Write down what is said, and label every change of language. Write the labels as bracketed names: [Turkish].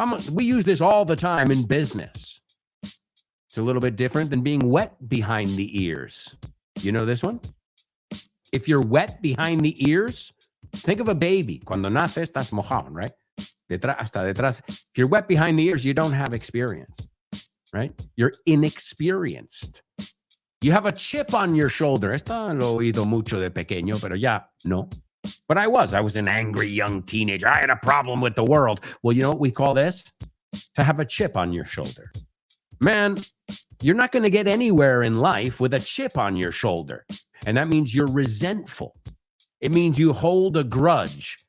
[English] We use this all the time in business. It's a little bit different than being wet behind the ears. You know this one? If you're wet behind the ears, think of a baby. [Spanish] Cuando nace, estás mojado, right? Hasta detrás. [English] If you're wet behind the ears, you don't have experience, right? You're inexperienced. You have a chip on your shoulder. [Spanish] Esto lo he oído mucho de pequeño, pero ya no. [English] But I was an angry young teenager. I had a problem with the world. Well, you know what we call this? To have a chip on your shoulder. Man, you're not going to get anywhere in life with a chip on your shoulder. And that means you're resentful. It means you hold a grudge.